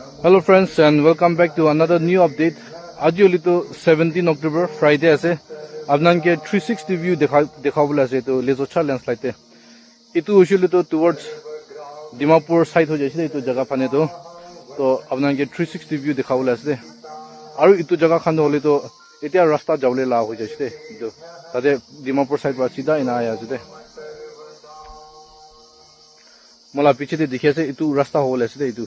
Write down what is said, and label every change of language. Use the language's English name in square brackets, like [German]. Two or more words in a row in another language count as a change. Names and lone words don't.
[English] Hello friends and welcome back to another new update. [Naga Pidgin] Aji oli to 17 October Friday ase. Apnan ke 360 view dekha bola ase to Lezocha landslide te. Itu usually to towards Dimapur side ho jaise itu jaga phane to apnan ke 360 view dekha bola ase. Aru itu jaga khan hole to etia rasta jawle la ho jaise to tade Dimapur side pa sida ina aya ase. Mola piche te dikhi ase itu rasta hole ase itu.